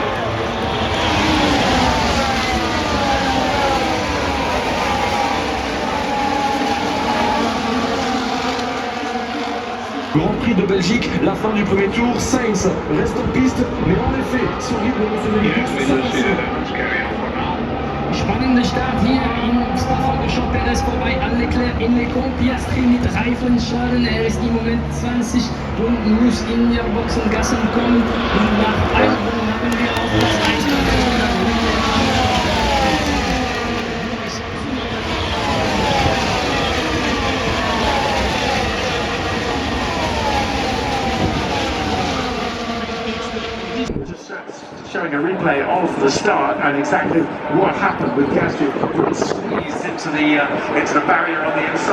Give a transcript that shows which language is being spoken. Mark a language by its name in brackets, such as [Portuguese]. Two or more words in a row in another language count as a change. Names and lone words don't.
[French] Grand Prix de Belgique, la fin du premier tour, Sainz reste en piste, mais en effet, son libre [German] Spannender Start hier in Spa Jean Perez vorbei an Leclerc in Lecombe, Piastri mit Reifenschaden, ist im Moment 20 und muss in der Boxengassen kommen und nach 1 Runde haben wir auch das [English] showing a replay of the start and exactly what happened with Piastri squeezed into the barrier on the inside.